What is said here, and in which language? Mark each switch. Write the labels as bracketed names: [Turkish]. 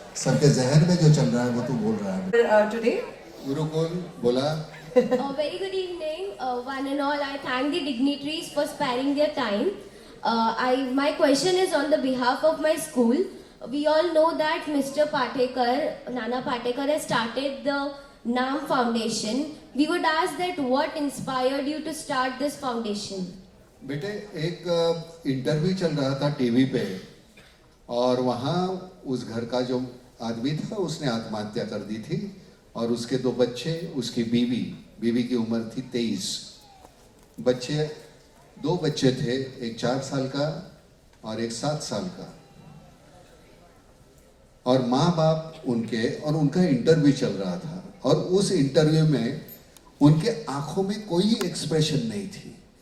[Hindi] सबके जहन में जो चल रहा है वो तू बोल रहा है। [English] Today [Hindi] गुरुकुल बोला। [English] Very good evening, one and all. I thank the dignitaries for sparing their time. My question is on the behalf of my school. We all know that Mr. Patekar, Nana Patekar has started the NAM Foundation. We would ask that what inspired you to start this foundation? [Hindi] बेटे एक interview चल रहा था TV पे और वहाँ उस घर का जो आदमी था उसने आत्महत्या कर दी थी और उसके 2 बच्चे, उसकी बीवी की उम्र थी 23। बच्चे 2 बच्चे थे, एक 4 साल का और एक 7 साल का, और माँ बाप उनके, और उनका इंटरव्यू चल रहा था और उस इंटरव्यू में उनके आंखों में कोई एक्सप्रेशन नहीं थी।